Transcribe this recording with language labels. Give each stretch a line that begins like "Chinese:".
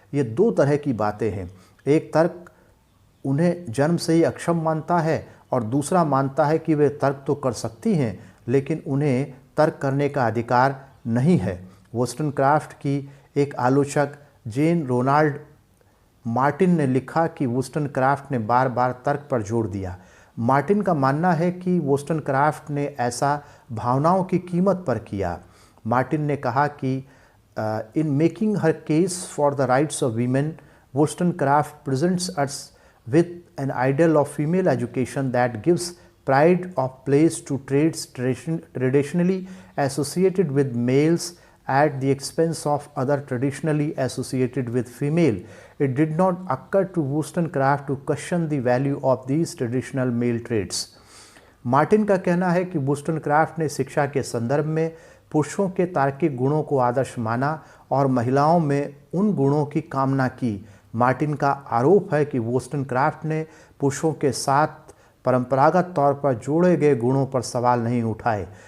Hindi: ये दो तरह की बातें हैं। एक तर्क उन्हें जन्म से ही अक्षम मानता है और दूसरा मानता है कि वे तर्क तो कर सकती हैं लेकिन उन्हें तर्क करने का अधिकार नहीं है। वोllस्टोनक्राफ्ट की एक आलोचक जेन रोनाल्ड मार्टिन ने लिखा कि वोllस्टोनक्राफ्ट ने बार बार तर्क पर जोर दिया। मार्टिन का मानना है कि वोllस्टोनक्राफ्ट ने ऐसा भावनाओं की कीमत पर किया। मार्टिन ने कहा कि
English: In making her case for the rights of women, Wollstonecraft presents us with an ideal of female education that gives pride of place to trades traditionally associated with males at the expense of other traditionally associated with female. It did not occur to Wollstonecraft to question the value of these traditional male traits.
Hindi: Martin का कहना है कि वोllस्टोनक्राफ्ट ने शिक्षा के संदर्भ में पुरुषों के तार्किक गुणों को आदर्श माना और महिलाओं में उन गुणों की कामना की। मार्टिन का आरोप है कि वोllस्टोनक्राफ्ट ने पुरुषों के साथ परंपरागत तौर पर जोड़े गए गुणों पर सवाल नहीं उठाए।